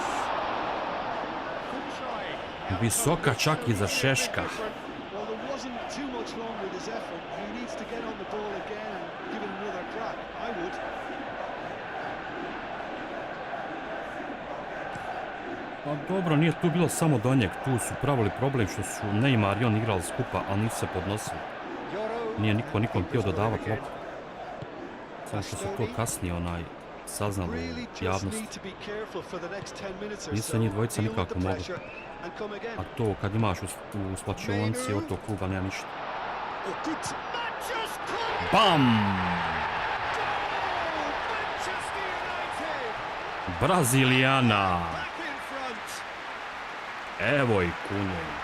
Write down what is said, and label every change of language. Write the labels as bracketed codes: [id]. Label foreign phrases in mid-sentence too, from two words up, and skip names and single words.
[en] Good try. [sr] Visoka čak i za Šeška. [en] Well, there wasn't too much wrong with his effort. He needs to get on the ball again and give it another crack. I would. [sr] Pa dobro, nije tu bilo samo do njeg. Tu su pravili problem što su Neymar i on igrali skupa, ali nisu se podnosili. Nije niko nikom htio dodavati loptu. Samo što se to kasnije saznalo [en] Really [sr] u [en] just [sr] javnosti. [en] need to be careful for the next 10 minutes or [sr] Nisu [en] so. [sr] njih dvojica [en] Deal with [sr] nikako [en] the [sr] mogli. [en] pressure and come again. [sr] A to kad imaš u slačionici od tog kluba nema ništa. [en] Oh, good. Manchester United! BAM! Manchester United! [sr] Brazilijana! [en] Back in front. [sr] Evo i kunje.